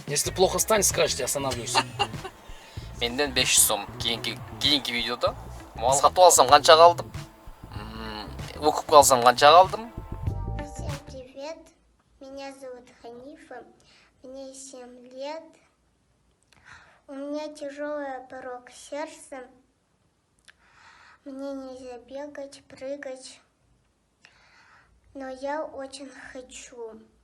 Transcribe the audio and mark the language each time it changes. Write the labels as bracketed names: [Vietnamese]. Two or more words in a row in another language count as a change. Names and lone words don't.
[Russian] Если плохо станет, скажете, остановлюсь. [Kyrgyz] Менден 500 сом. Кийинки видеода. Мал сатып алсам канча калдым? Окуп калсам канча калдым? [Russian] Всем привет, меня зовут Ханифа, мне 7 лет, у меня тяжелый порог сердца, мне нельзя бегать, прыгать, но я очень хочу.